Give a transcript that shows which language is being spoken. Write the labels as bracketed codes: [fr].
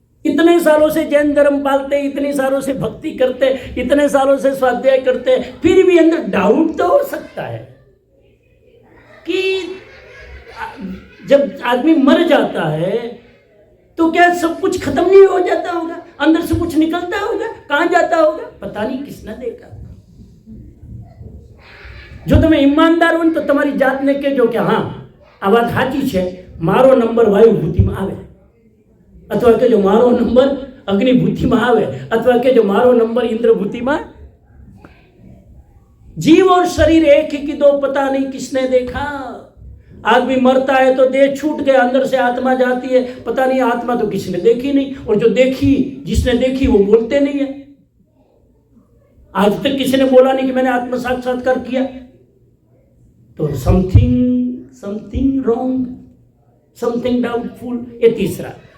[hi] इतने सालों से जैन धर्म पालते, इतने सालों से भक्ति करते, इतने सालों से स्वाध्याय करते, फिर भी अंदर डाउट तो हो सकता है कि जब आदमी मर जाता है तो क्या सब कुछ खत्म नहीं हो जाता होगा, अंदर से कुछ निकलता होगा, कहां जाता होगा, पता नहीं किसने देखा। [gu] जो તમે ઈમાનદાર हो तो તમારી જાતને કહેજો કે હા આ વાત સાચી છે, મારો નંબર વાયુભૂતિમાં આવે, અથવા કહેજો મારો નંબર અગ્નિભૂતિમાં આવે, અથવા કહેજો મારો નંબર इंद्रभूतिમાં। [hi] जीव और शरीर एक ही कि दो, पता नहीं किसने देखा। आदमी मरता है तो देह छूट गया, अंदर से आत्मा जाती है, पता नहीं आत्मा तो किसी ने देखी नहीं, और जो देखी, जिसने देखी वो बोलते नहीं है। आज तक किसी ने बोला नहीं कि मैंने आत्म साक्षात्कार किया, तो [en] Something wrong, something doubtful. [hi] ये तीसरा।